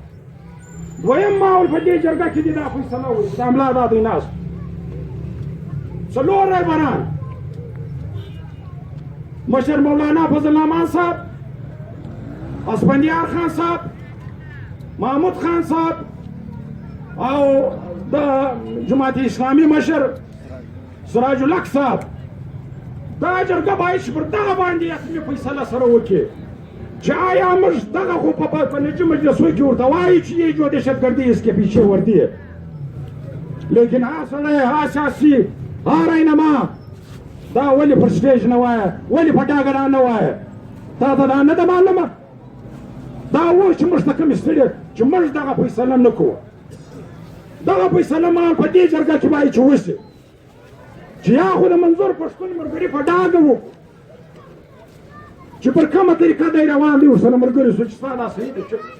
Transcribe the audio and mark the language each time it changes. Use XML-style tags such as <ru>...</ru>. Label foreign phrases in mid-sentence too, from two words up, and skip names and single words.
<ps>دویم ماحول په دې جرګه کې دې دا فیصله وشي، دا ملا دا دوی ناست 4 رهبران، مشر مولانا فضل الرحمن صاحب، اسفندیار خان صاحب، محمود خان صاحب او د جماعت اسلامي مشر سراج الحق صاحب. دا جرګه باید چې پر دغه باندې حتمي فیصله سره وکړي چې آیا موږ دغه خو په نجي مجلسو کې ورته وایي چې</ps> <ur>یہ جو دہشتگردی اس کے پیچھے وردی ہے،</ur> <ps>لیکن ها سړی ها سیاسي ها رهنما دا ولې پر سټیج نه وایه، ولې په ډاګه نه وایه؟ تا ته دا نه ده معلومه؟ دا وایي چې موږ ته کومې ستړي چې موږ دغه فیصله نه کوو. دغه فیصله ما په دې جرګه کې باید چې وشي چې یا خو د منظور پښتون ملګري په ډاګه وو چې پر کومه طریقه دی روان دی ورسره ملګري شو چې ستا دا صحیح ده.</ps>